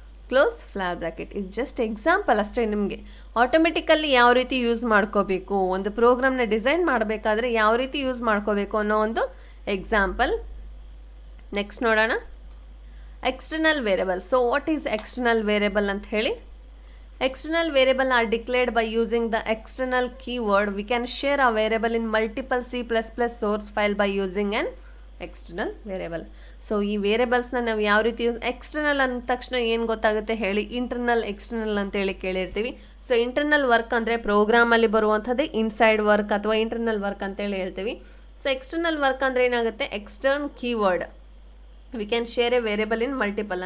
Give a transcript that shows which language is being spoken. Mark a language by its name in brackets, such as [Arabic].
[Kannada] Close flap bracket. ಇದು just example ಅಷ್ಟೇ. ನಿಮಗೆ ಆಟೋಮೆಟಿಕಲ್ಲಿ ಯಾವ ರೀತಿ ಯೂಸ್ ಮಾಡ್ಕೋಬೇಕು, ಒಂದು ಪ್ರೋಗ್ರಾಮ್ನ ಡಿಸೈನ್ ಮಾಡಬೇಕಾದ್ರೆ ಯಾವ ರೀತಿ ಯೂಸ್ ಮಾಡ್ಕೋಬೇಕು ಅನ್ನೋ ಒಂದು ಎಕ್ಸಾಂಪಲ್. ನೆಕ್ಸ್ಟ್ ನೋಡೋಣ, external variable. [English] so what is external variable [Kannada] ಅಂತ ಹೇಳಿ. [English] External variable are declared by using the external keyword. We can share a variable in multiple C++ source file by using an external variable. [Kannada] So ಈ ವೇರಿಯಬಲ್ಸ್ನ ನಾವು ಯಾವ ರೀತಿ external ಅಂದ ತಕ್ಷಣ ಏನು ಗೊತ್ತಾಗುತ್ತೆ ಹೇಳಿ, ಇಂಟರ್ನಲ್ ಎಕ್ಸ್ಟರ್ನಲ್ ಅಂತೇಳಿ ಕೇಳಿರ್ತೀವಿ. ಸೊ ಇಂಟರ್ನಲ್ ವರ್ಕ್ ಅಂದರೆ ಪ್ರೋಗ್ರಾಮಲ್ಲಿ ಬರುವಂಥದ್ದೇ ಇನ್ಸೈಡ್ ವರ್ಕ್ ಅಥವಾ ಇಂಟರ್ನಲ್ ವರ್ಕ್ ಅಂತೇಳಿ ಹೇಳ್ತೀವಿ. ಸೊ ಎಕ್ಸ್ಟರ್ನಲ್ ವರ್ಕ್ ಅಂದರೆ ಏನಾಗುತ್ತೆ, [English] Extern keyword we can share a variable in multiple.